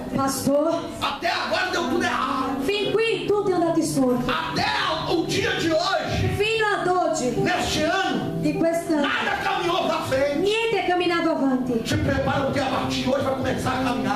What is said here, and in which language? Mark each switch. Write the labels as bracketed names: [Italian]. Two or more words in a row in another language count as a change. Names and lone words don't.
[Portuguese] Pastor, até agora deu tudo errado. [Italian] fin qui tutto è andato storto. [Portuguese] Até o dia de hoje, [Italian] Fino ad oggi [Portuguese] neste ano, [Italian] di quest'anno, [Portuguese] nada caminhou para frente. [Italian] niente è camminato avanti. [Portuguese] Te prepara porque a partir de hoje vai começar a caminhar.